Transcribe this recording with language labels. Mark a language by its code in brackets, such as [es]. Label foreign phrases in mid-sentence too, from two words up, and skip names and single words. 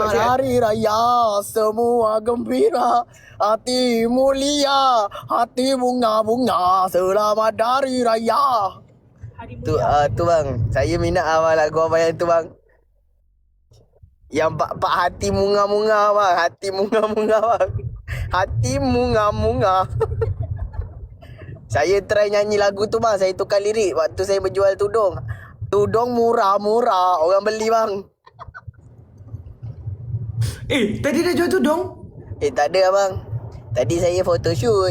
[ms] buat saya. Hari Raya, semua gembira, hati mulia, hati bunga-bunga, selamat Hari Raya. Tu bang, saya minat abang lagu abang yang tu bang. Yang pak hati munga-munga bang, hati munga-munga bang. Hati munga-munga. Saya try nyanyi lagu tu bang, saya tukar lirik waktu saya berjual tudung. Tudung murah-murah, orang beli bang. Tadi dah jual tudung? Tak ada abang. Tadi saya photoshoot.